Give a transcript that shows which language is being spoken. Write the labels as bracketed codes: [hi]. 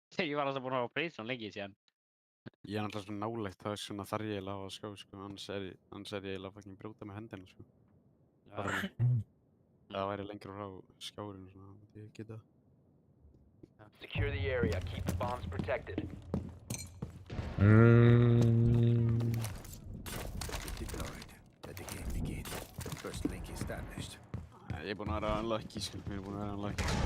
[is] Ég var alltaf búinn að hafa breytt svona lengi síðan. Ég er náttúrulega svona nálægt, það er svona þarf ég eiginlega á að skjá, sko. Annars er ég eiginlega fucking brjóta með hendina, sko. Það væri lengra frá skjárinu, svona, ég geta það. [en] Secure the area. Keep the bombs protected. Deployed. Let the game begin. First link established. [is] Ég er búinn að vera unlucky, sko. Ég er búinn að vera unlucky.